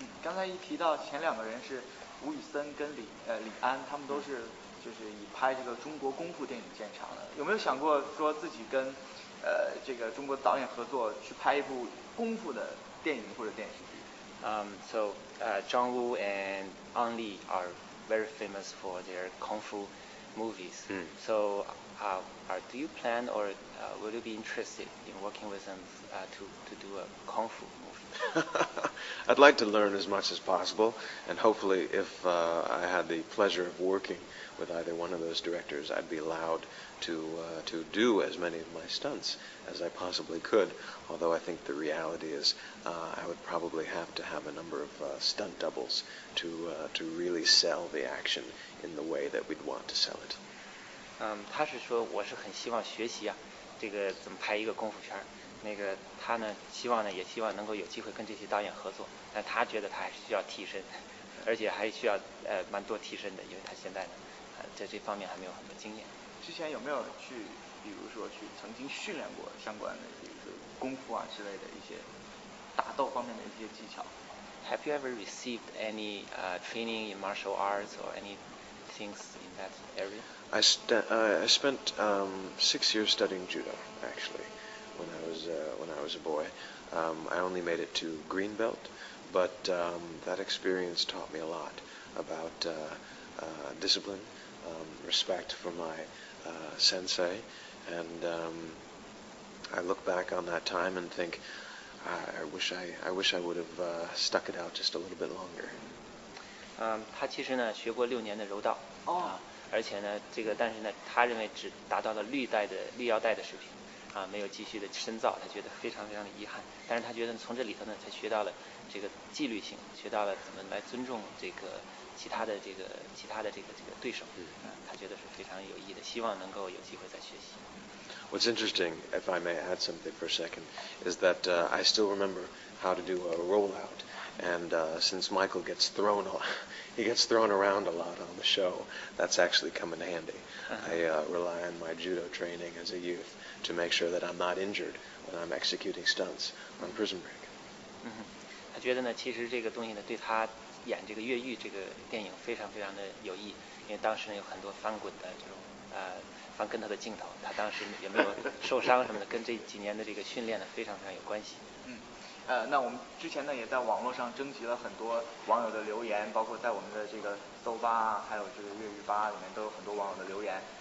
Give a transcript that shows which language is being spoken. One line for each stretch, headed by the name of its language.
Chinese: 刚才一提到前2个人是吴宇森跟李安，他们都是就是以拍这个中国功夫电影见长的。有没有想过说自己跟这个中国导演合作去拍一部功夫的电影或者电视剧
English: ？So John Woo and Ang Lee are very famous for their kung fu movies. So do you plan or will you be interested in working with them to do a kung fu movie? I'd like to learn as much as possible, and hopefully if I had the pleasure of working with either one of those directors, I'd be allowed to do as many of my stunts as I possibly could, although I think the reality is I would probably have to have a number of stunt doubles to really sell the action in the way that we'd want to sell it.
Chinese: 他是说我是很希望学习这个怎么拍一个功夫片那个他呢也希望能够有机会跟这些导演合作，但他觉得他还是需要替身，而且还需要蛮多替身的，因为他现在呢在这方面还没有很多经验。之前有没有比如说曾经训练过相关的比如说功夫之类的一些打斗方面的一些技巧
English: Have you ever received any training in martial arts or any things in that area? I spent 6 years studying judo, actually, when I was a boy. I only made it to green belt, but that experience taught me a lot about discipline, respect for my sensei, and I look back on that time and think, I wish I would have stuck it out just a little bit longer.
Chinese: 他其实呢学过6年的柔道而且呢但是呢他认为只达到了绿腰带的水平没有继续的深造，他觉得非常非常的遗憾。但是他觉得从这里头呢才学到了这个纪律性，学到了怎么来尊重这个其他的这个对手他觉得是非常有意义的，希望能够有机会再学习。
English: What's interesting, if I may add something for a second, is that I still remember how to do a rollout. And since Michael gets thrown around a lot on the show, that's actually come in handy. I rely on my judo training as a youth to make sure that I'm not injured when I'm executing stunts on Prison Break.
Chinese: 他觉得呢，其实这个东西呢，对他演这个越狱这个电影非常非常的有益，因为当时呢有很多翻滚的这种翻跟头的镜头，他当时也没有受伤什么的，跟这几年的这个训练呢非常非常有关系。那我们之前呢也在网络上征集了很多网友的留言，包括在我们的这个搜吧还有这个粤语吧里面都有很多网友的留言。